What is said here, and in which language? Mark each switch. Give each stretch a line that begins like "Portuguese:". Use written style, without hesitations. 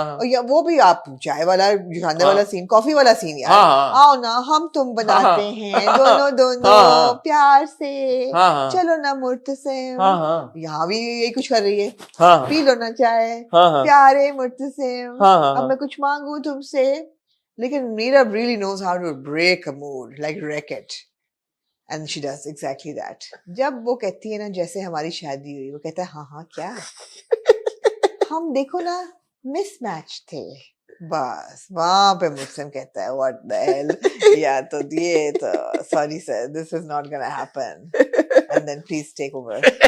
Hindi: और वो भी आप चाय वाला जुखांदे वाला सीन, कॉफी वाला सीन यार। आओ ना हम तुम बनाते हैं दोनों प्यार से, चलो ना मुर्तसिम। यहाँ भी यही कुछ कर रही है, पी लो ना चाय प्यारे मुर्तसिम, अब मैं कुछ मांगू तुमसे।
English: लेकिन Meera really knows how to break a mood, like wreck it. And she does exactly that.
Hindi: जब वो कहती है ना जैसे हमारी शादी हुई, वो कहता है हाँ क्या हम देखो ना मिसमैच थे, बस वहां पे मुझसे कहता है
English: what the hell
Hindi: या तो ये तो
English: sorry sir this is not gonna happen and then please take over.